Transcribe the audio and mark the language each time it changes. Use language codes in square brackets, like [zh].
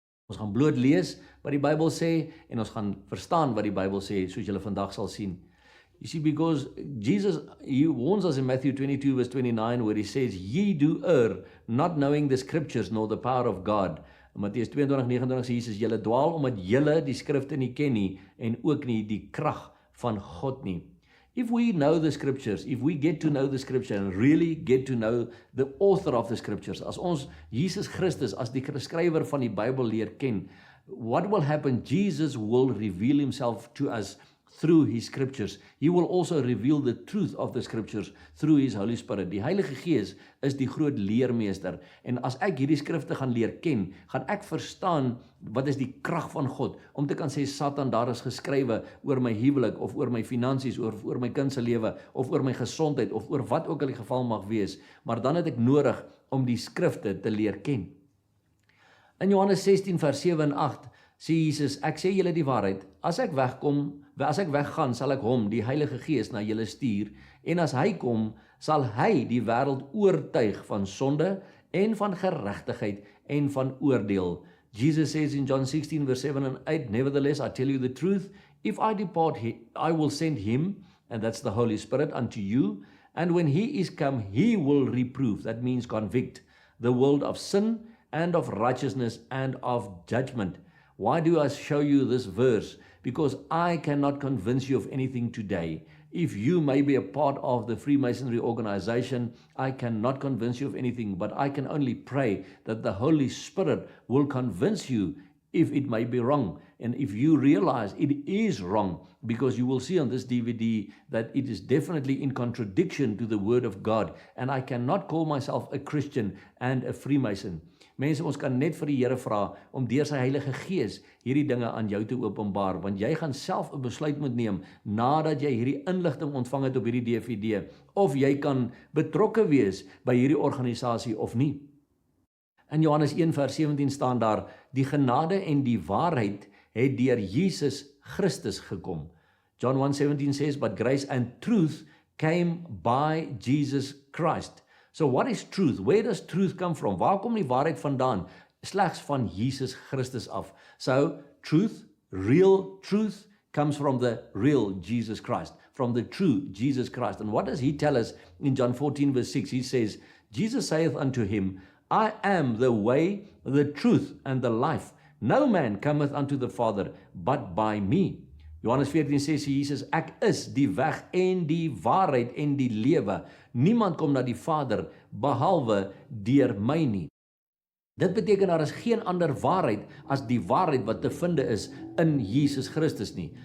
[af] Ons gaan bloot lees wat die Bybel sê, en ons gaan verstaan wat die Bybel sê, soos julle vandag sal sien. [en] You see, because Jesus, he warns us in Matthew 22 verse 29, where he says, ye do err, not knowing the scriptures nor the power of God. [af] In Mattheus 22:29 sê Jesus, julle dwaal omdat julle die skrifte nie ken nie, en ook nie die krag van God nie. [en] If we know the scriptures, if we get to know the scripture and really get to know the author of the scriptures, [af] as ons Jesus Christus as die skrywer van die Bybel leer ken, [en] what will happen? Jesus will reveal himself to us through his scriptures. He will also reveal the truth of the scriptures through his Holy Spirit. [af] Die Heilige Gees is die groot leermeester, en as ek hierdie skrifte gaan leer ken, gaan ek verstaan wat is die krag van God, om te kan sê, Satan, daar is geskrywe oor my huwelik, of oor my finansies, of oor my kind se lewe, of oor my gesondheid, of oor wat ook al die geval mag wees, maar dan het ek nodig om die skrifte te leer ken. In Johannes 16 vers 7 en 8 sê Jesus, ek sê julle die waarheid, as ek weggaan, sal ek hom, die Heilige Gees, na julle stuur, en as hy kom, sal hy die wêreld oortuig van sonde, en van geregtigheid, en van oordeel. [en] Jesus says in John 16 verse 7 and 8, nevertheless, I tell you the truth, if I depart, I will send him, and that's the Holy Spirit, unto you, and when he is come, he will reprove, that means convict, the world of sin, and of righteousness and of judgment. Why do I show you this verse? Because I cannot convince you of anything today. If you may be a part of the Freemasonry organization, I cannot convince you of anything, but I can only pray that the Holy Spirit will convince you if it may be wrong. And if you realize it is wrong, because you will see on this DVD that it is definitely in contradiction to the Word of God, and I cannot call myself a Christian and a Freemason. [af] Mense, ons kan net vir die Here vra om deur sy Heilige Gees hierdie dinge aan jou te openbaar, want jy gaan self 'n besluit moet neem nadat jy hierdie inligting ontvang het op hierdie DVD, of jy kan betrokke wees by hierdie organisasie of nie. In Johannes 1 vers 17 staan daar, die genade en die waarheid het deur Jesus Christus gekom. [en] John 1:17 says, but grace and truth came by Jesus Christ. So what is truth? Where does truth come from? [af] Waar kom die waarheid vandaan? Slegs van Jesus Christus af. [en] So truth, real truth, comes from the real Jesus Christ, from the true Jesus Christ. And what does he tell us in John 14 verse 6? He says, Jesus saith unto him, I am the way, the truth, and the life. No man cometh unto the Father, but by me. [af] Johannes 14 sê Jesus, ek is die weg en die waarheid en die lewe. Niemand kom na die Vader behalwe deur my nie. Dit beteken daar is geen ander waarheid as die waarheid wat te vind is in Jesus Christus nie.